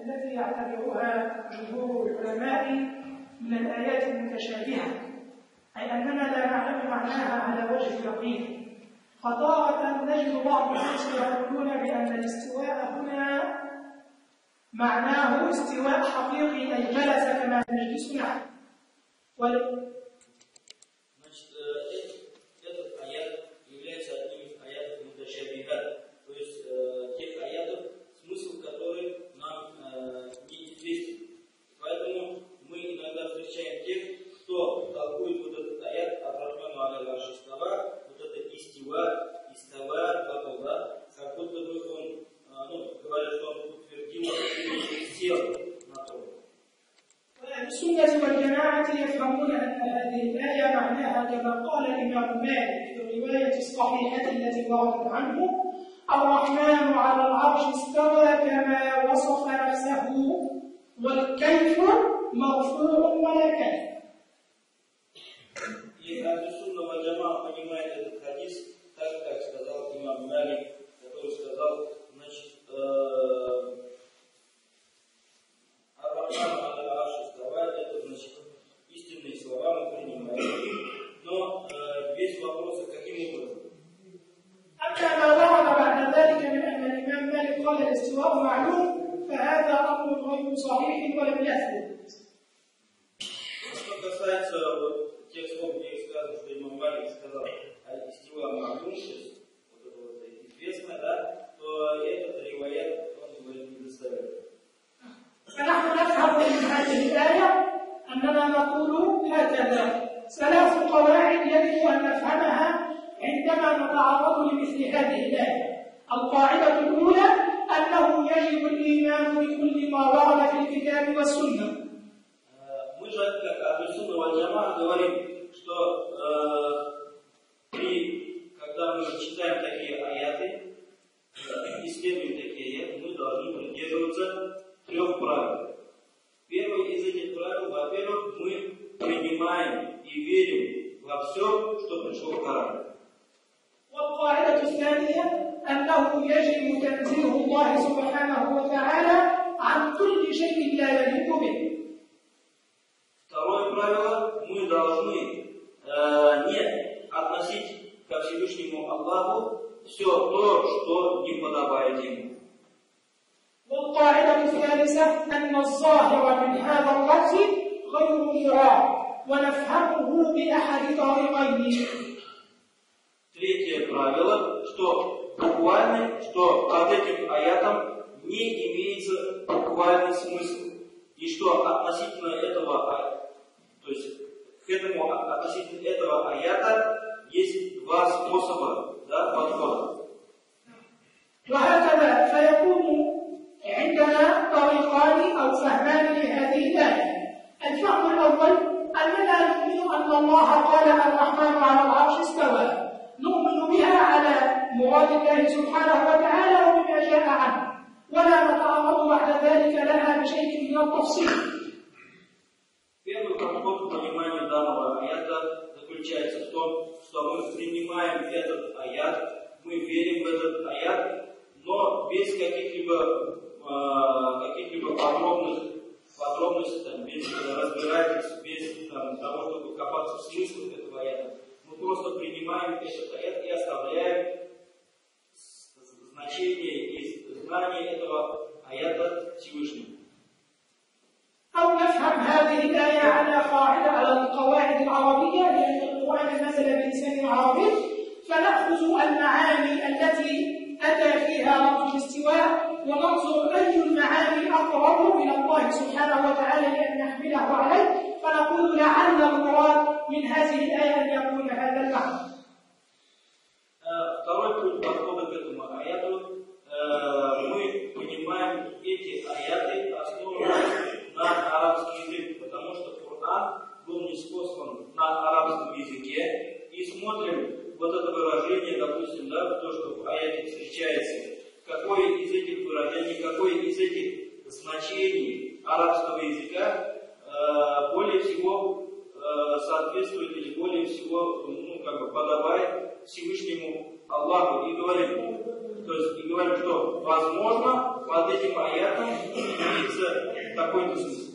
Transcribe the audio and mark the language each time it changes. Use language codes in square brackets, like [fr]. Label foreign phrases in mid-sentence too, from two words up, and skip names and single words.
[ar] التي يعتبرها جمهور العلماء من الآيات المتشابهة، أي أننا لا نعلم معناها على وجه اليقين. فتارة نجد بعض الناس يقولون بأن الاستواء هنا معناه استواء حقيقي، أي جلس كما نجلس نحن. [ru] Этот аят является одним из аятов муташабихат, то есть тех аятов, смысл которых нам неизвестен. Поэтому мы иногда встречаем тех, кто толкует вот этот аят [ar] «الرحمن على العرش استوى», [ru] вот это истива, да, как будто бы он говорит, что он утвердил, сел на трон. [ar] السنة والجماعة يفهمون أن هذه الآية معناها كما قال الإمام مالك في الرواية الصحيحة التي وردت عنه: الرحمن على العرش استوى كما وصف نفسه والكيف مرفوع ولا كيف. [ru] И [ar] أهل السنة والجماعة [ru] понимает этот хадис так, как сказал имам Малик, который сказал, значит, [ar] الرحمن على العرش استوى, [ru] это значит истинные слова мы принимаем, но без вопроса, каким образом. [ar] أما ما ورد بعد ذلك من أن الإمام مالك قال الاستواء معلوم فهذا أمر غير صحيح ولم يثبت. [ru] Что касается тех слов, где сказано, что имам Малик сказал [ar] «الاستواء معلوم», [ru] вот это вот известно, да, то этот риваят, он говорит, не доставляет. [ar] فنحن نفهم من هذه الآية أننا نقول هكذا: ثلاث قواعد يجب أن نفهمها عندما نتعرض لمثل هذه الآية. القاعدة الأولى أنه يجب الإيمان بكل ما ورد في الكتاب والسنة. [ru] Мы же, как [ar] أهل السنة والجماعة, [ru] говорим, что когда мы читаем такие аяты, исследуем такие аяты, мы должны придерживаться трех правил. Первое из этих правил, во-первых, мы принимаем и верим во все, что пришло в Коране. [ar] والقاعدة الثانية أنه يجب تنزيه الله سبحانه وتعالى عن كل شيء لا يليق به. [ru] Второе правило, мы должны не относить ко Всевышнему Аллаху все то, что не подобает ему. [ar] والقاعدة الثالثة أن الظاهر من هذا اللفظ غير مراد ونفهمه بأحد طريقين. [ru] Третье правило, что буквально, что под этим аятом не имеется буквальный смысл, и что относительно этого, то есть к этому относительно этого аята есть два способа, да, подхода. [ar] وهكذا فيكون عندنا طريقان أو فهمان لهذه الآية. الفهم الأول أننا نؤمن أن الله قال الرحمن على العرش استوى، نؤمن بها على مراد الله سبحانه وتعالى وبما جاء عنه، ولا نتعرض بعد ذلك لها بشيء من التفصيل. [ru] Первый подход к пониманию данного аята заключается в том, что мы принимаем этот аят, мы верим в этот аят, но без каких-либо подробностей, без разбирательств, без того, чтобы копаться в смысле этого аята. Мы просто принимаем этот аят и оставляем значение и знание этого аята Всевышнему. [ar] أو نفهم هذه الآية على القواعد العربية، لأن القرآن نزل بلسان عربي، فنأخذ المعاني التي أتى فيها لفظ الاستواء وننظر أي المعاني أقرب إلى الله سبحانه وتعالى لأن نحمله عليه، فنقول لعل المراد من هذه الآية أن يكون هذا المعنى. [ru] Второй путь подхода к этому аяту, мы понимаем эти аяты, основанные на арабский язык, потому что Коран был ниспослан на арабском языке, и смотрим вот это выражение, допустим, да, то, что в аяте встречается, какое из этих выражений, какое из этих значений арабского языка более всего соответствует или более всего подобает Всевышнему Аллаху. И говорим, что возможно под этим аятом имеется такой смысл.